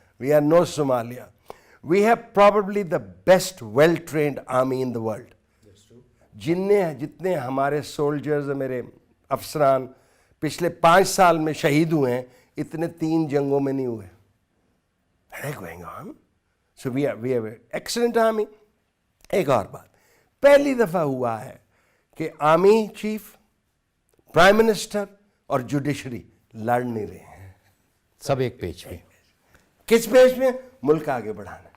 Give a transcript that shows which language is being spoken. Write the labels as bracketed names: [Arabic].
[English] We are no Somalia. We have probably the best well-trained army in the world. [Urdu] جتنے ہمارے soldiers, میرے افسران پچھلے 5 سال میں شہید ہوئے ہیں, اتنے 3 جنگوں میں نہیں ہوئے. [English] Going on. So we have an excellent army. [Urdu] ایک اور بات, پہلی دفعہ ہوا ہے کہ آرمی چیف, پرائم منسٹر اور جوڈیشری لڑ نہیں رہے ہیں. سب ایک پیج پہ. کس پیج میں؟ ملک آگے بڑھانا.